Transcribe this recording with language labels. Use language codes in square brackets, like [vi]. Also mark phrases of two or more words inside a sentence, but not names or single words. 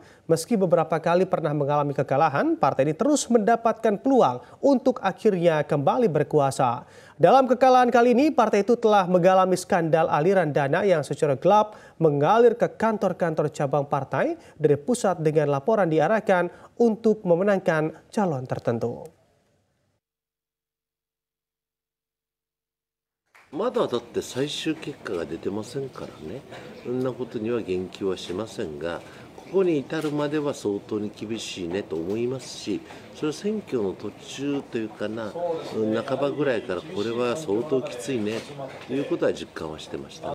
[id] Meski beberapa kali pernah mengalami kekalahan, partai ini terus mendapatkan peluang untuk akhirnya kembali berkuasa. Dalam kekalahan kali ini, partai itu telah mengalami skandal aliran dana yang secara gelap mengalir ke kantor-kantor cabang partai dari pusat dengan laporan diarahkan untuk memenangkan calon tertentu. [ja] まだだって最終結果が出てませんからね、そんなことには言及はしませんが、ここに至るまでは相当に厳しいねと思いますし、それは選挙の途中というかな、半ばぐらいからこれは相当きついねということは実感はしてました。